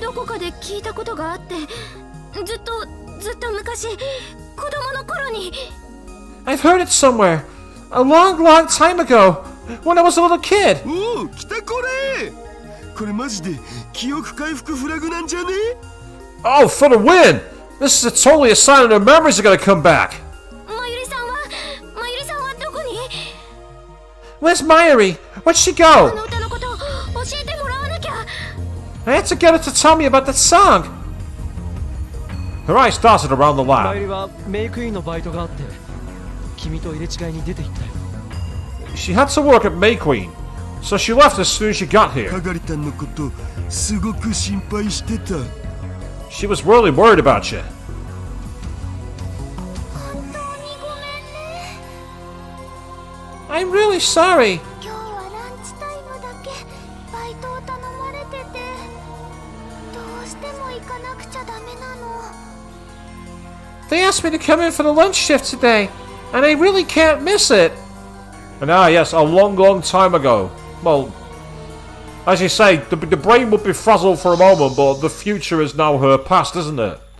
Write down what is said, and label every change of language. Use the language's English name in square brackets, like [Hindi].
[Japanese] どこかで聞いたことがあって、ずっと昔、子供の頃に。 [English] I've heard it somewhere. A long, long time ago. When I was a little kid. [Japanese] おお、来たこれ。これマジで記憶回復フラグなんじゃね？ [English] Oh, for the win! This is totally a sign that her memories are gonna come back. [Japanese] まゆりさんはどこに？ [English] Where's Mayuri? Where'd she [Japanese] あ [English] go? [Japanese] の歌のこと教えてもらわなきゃ。 [English] I had to get her to tell me about that song. Her eyes darted around the [Japanese] マユリはメイクインのバイトがあって君と入れ違いに出て行ったよ。 [English] She had to work at May Queen, so she left as soon as she got here. [Japanese] かがりたんのことすごく心配してた。 [English] She was really worried about you. [Japanese] 本当にごめんね。 [English] I'm really sorry. [Japanese] 今日はランチタイムだけバイトを頼まれてて、どうしても行かなくちゃダメなの。 [English] They asked me to come in for the lunch shift today, and I really can't miss it. And yes, a long, long time ago. Well, as you say, the brain would be frazzled for a moment, but the future is now her past, isn't it?